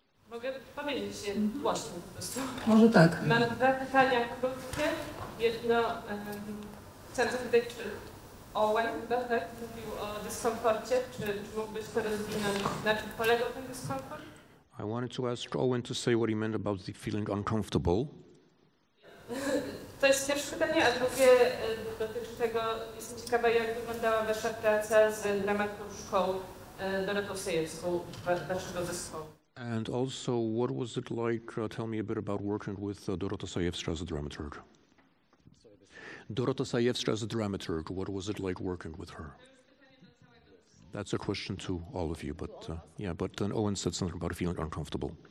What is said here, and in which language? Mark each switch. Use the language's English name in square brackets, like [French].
[Polish] Mogę powiedzieć je głośno po prostu. Może tak. Mam 2 pytania krótkie. Jedno, chcę zapytać, czy Owen chyba tak mówił o dyskomforcie, czy mógłbyś to rozwinąć, na czym polegał ten dyskomfort? [English] I wanted to ask Owen to say what he meant about the feeling uncomfortable. [Polish] To jest pierwsze pytanie, a drugie dotyczy tego, jestem ciekawa, jak wyglądała wasza praca z dramaturżką Dorotą Sajewską, waszego zespołu. [English] And also, what was it like? Tell me a bit about working with Dorota Sajewska as a dramaturg. Dorota Sajewska as a dramaturg, what was it like working with her? That's a question to all of you, but yeah, but then Owen said something about feeling uncomfortable.